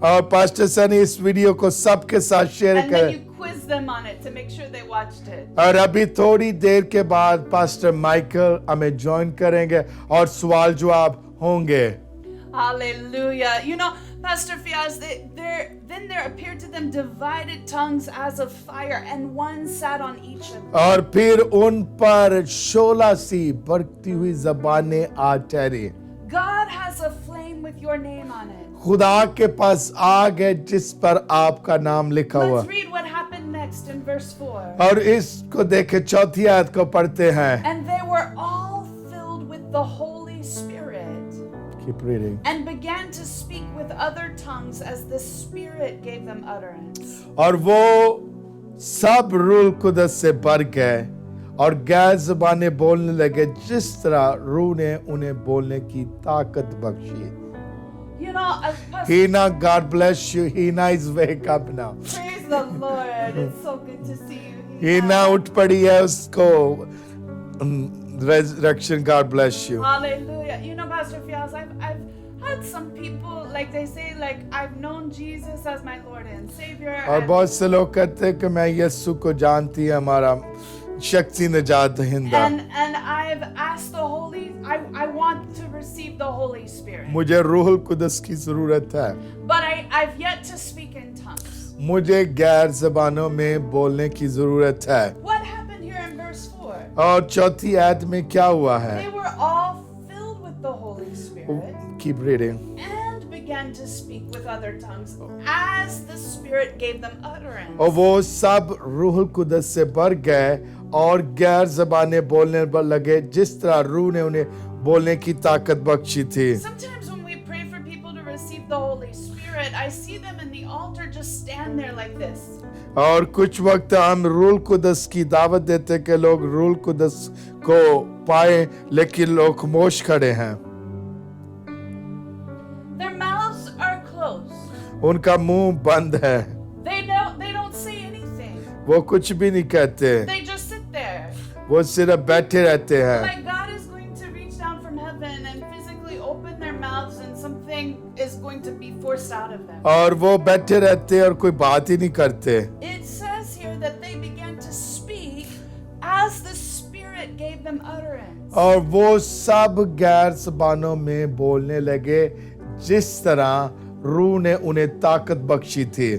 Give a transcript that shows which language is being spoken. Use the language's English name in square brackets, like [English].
[Hindi] और पास्टर सनी इस वीडियो को सबके साथ शेयर [English] And then [Hindi] करें। [English] you quiz them on it to make sure they watched it. [Hindi] और अभी थोड़ी देर के बाद पास्टर माइकल हमें ज्वाइन करेंगे और सवाल जवाब होंगे। [English] Hallelujah. You know, Pastor Fiaz, then there appeared to them divided tongues as of fire, and one sat on each of them. [Hindi] और फिर उन पर शोला सी बढ़ती हुई जबानें आ ठहरी। [English] God has a flame with your name on it. [Hindi] खुदा के पास आग है जिस पर आपका नाम लिखा हुआ। [English] Let's read what happened next in verse 4. [Hindi] और इसको देखे चौथी आयत को पढ़ते हैं। [English] And they were all filled with the Holy Spirit Keep reading. and began to speak with other tongues as the Spirit gave them utterance. [Hindi] और वो सब रूह कुदस से भर गए और गैर ज़बानें बोलने लगे जिस तरह रूह ने उन्हें बोलने की ताकत Bakshi. [English] You know, Pastor, Hina, God bless you. Hina is wake up now. praise the Lord. It's so good to see you. [Hindi] Hina उठ पड़ी है उसको resurrection. [English] God bless you. Hallelujah. You know, Pastor Fias, I've had some people, like they say, like, I've known Jesus as my Lord and Savior. [Hindi] और [English] and- [Hindi] बहुत से लोग कहते हैं कि मैं यीशु को जानती है हमारा शक्ति निजात दहिंदा. [English] And I've asked the Holy, I want to receive the Holy Spirit. [Hindi] मुझे रूहुल कुदस की जरूरत है. [English] But I've yet to speak in tongues. [Hindi] मुझे गैर जबानों में बोलने की जरूरत है. [English] What happened here in verse 4? [Hindi] और चौथी आयत में क्या हुआ है? [English] They were all filled with the Holy Spirit Keep reading. and began to speak with other tongues as the Spirit gave them utterance. [Hindi] और वो सब रूहुल कुदस से भर गए और गैर जबानें बोलने पर लगे जिस तरह रूह ने उन्हें बोलने की ताकत बख्शी थी. [English] Sometimes when we pray for people to receive the Holy Spirit, I see them in the altar just stand there like this. [Hindi] और कुछ वक्त हम रूहुल कुदस की दावत देते कि लोग रूहुल कुदस को पाए लेकिन लोग खामोश खड़े हैं. [English] Their mouths are closed. [Hindi] उनका मुंह बंद है. [English] They don't say anything. [Hindi] वो कुछ भी नहीं कहते. [English] They just sit there. [Hindi] वो सिर्फ बैठे रहते हैं. [English] Like God is going to reach down from heaven and physically open their mouths and something is going to be forced out of them. [Hindi] और वो बैठे रहते हैं और कोई बात ही नहीं करते. [English] It says here that they began to speak as the Spirit gave them utterance. [Hindi] और वो सब गैर जबानों में बोलने लगे जिस तरह रूह ने उन्हें ताकत बख्शी थी.